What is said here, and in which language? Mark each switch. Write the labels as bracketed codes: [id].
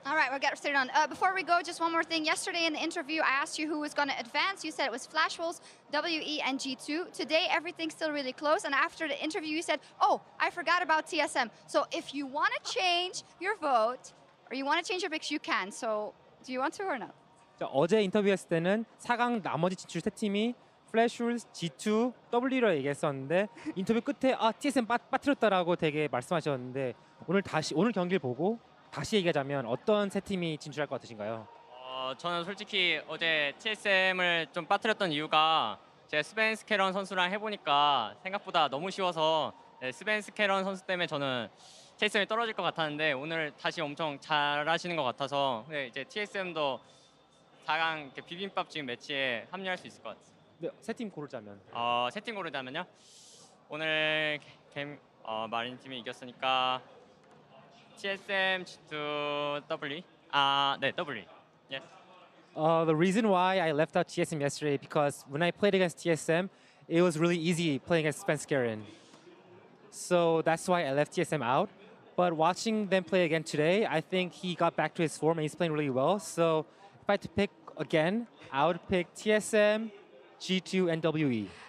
[en] All right, we'll get started on. Before we go, just one more thing. Yesterday in the interview, I asked you who was going to advance. You said it was Flash Wolves, WE, and G2. Today, everything's still really close. And after the interview, you said, oh, I forgot about TSM. So if you want to change your vote, or you want to change your picks, you can. So do you want to or not? [ko] 어제 인터뷰했을 때는 4강 나머지 진출 세 팀이 플래시울스, G2, W로 얘기했었는데 인터뷰 끝에 TSM 빠뜨렸다라고 되게 말씀하셨는데 오늘 경기를 보고 다시 얘기하자면 어떤 세 팀이 진출할 것 같으신가요? 저는 솔직히 어제 TSM을 좀 빠뜨렸던 이유가 제가 스벤스케런 선수랑 해보니까 생각보다 너무 쉬워서 네, 스벤스케런 선수 때문에 저는 TSM이 떨어질 것 같았는데 오늘 다시 엄청 잘하시는 것 같아서 네, 이제 TSM도 4강 비빔밥 지금 매치에 합류할 수 있을 것 같아요. 네, 세 팀 고르자면. 세 팀 고르자면요. 오늘 마린 팀이 이겼으니까 TSM, G2, W. 네, W. [en] Yes. The reason why I left out TSM yesterday because when I played against TSM, it was really easy playing against Spenskeren. So that's why I left TSM out. But watching them play again today, I think he got back to his form and he's playing really well. So if I had to pick again, I would pick TSM, G2, and WE.